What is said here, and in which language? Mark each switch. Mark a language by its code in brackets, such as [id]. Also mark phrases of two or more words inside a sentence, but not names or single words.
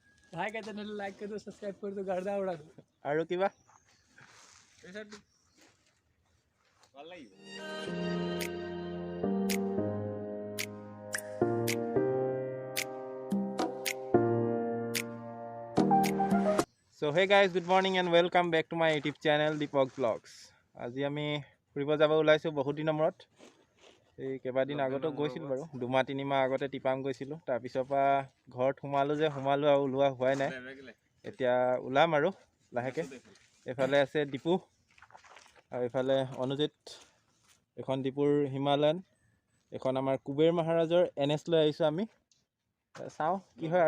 [hi] भाई का चैनल लाइक कर दो सब्सक्राइब कर दो गर्दा उड़ा दो [as] আৰু কিবা [en] So hey guys, good morning and welcome back to my YouTube channel Dipak Vlogs. [as] আজি আমি ফুৰিব যাব ওলাইছো বহুত দিনৰ মূৰত এই কেইবাদিন আগতো গৈছিল বাৰু দুমাহ তিনিমাহ আগতে টিপাম গৈছিলো তাৰ পিছৰ পৰা ঘৰত সোমালো আৰু ওলোৱা হোৱাই নাই এতিয়া ওলাম আৰু লাহেকে এফালে আছে ডিপু আৰু এফালে অনুজিত এখন ডিপুৰ হিমালয়ান এখন আমাৰ কুবেৰ মহাৰাজৰ এনএছ লৈ আহিছো আমি চাও কি হয়